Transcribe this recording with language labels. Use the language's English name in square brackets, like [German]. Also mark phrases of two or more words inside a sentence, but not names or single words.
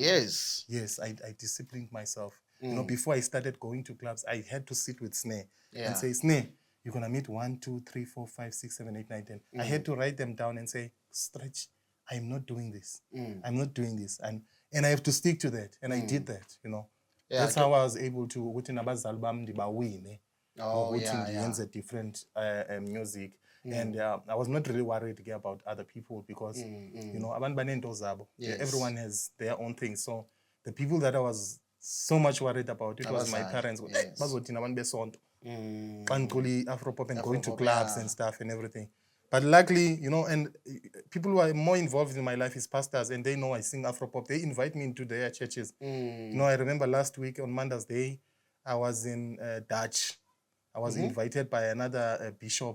[English] Yes, I disciplined myself. You know, before I started going to clubs, I had to sit with Snare and say, Snare, you're gonna meet 1, 2, 3, 4, 5, 6, 7, 8, 9, 10. I had to write them down and say, Stretch, I'm not doing this. I'm not doing this. And I have to stick to that. And I did that, you know. That's how I was able to [Zulu] ukuthi nabazali bami ndibawine. Ukuthi ngiyenze [English] different music. And I was not really worried about other people because, you know, [Xhosa] abantu banento zabo. [English] Everyone has their own thing. So the people that I was so much worried about. It was my [Xhosa] Abazali, [English] parents. yes. [Zulu] Bazothina abantu besonto. Xa ngicula [English] Afropop and going to Afropop, clubs yeah. and stuff and everything. But luckily, you know, and people who are more involved in my life is pastors, and they know I sing Afropop. They invite me into their churches. You know, I remember last week on Mother's Day, I was in Dutch. I was invited by another bishop.